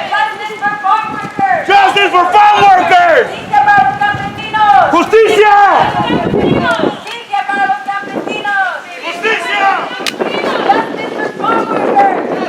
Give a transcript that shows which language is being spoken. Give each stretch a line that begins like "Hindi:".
English: Justice for farm workers. Justice for farm workers.
Spanish: Justicia para los campesinos. Justicia. Justicia para los campesinos. Justicia.
English: Justice for farm workers.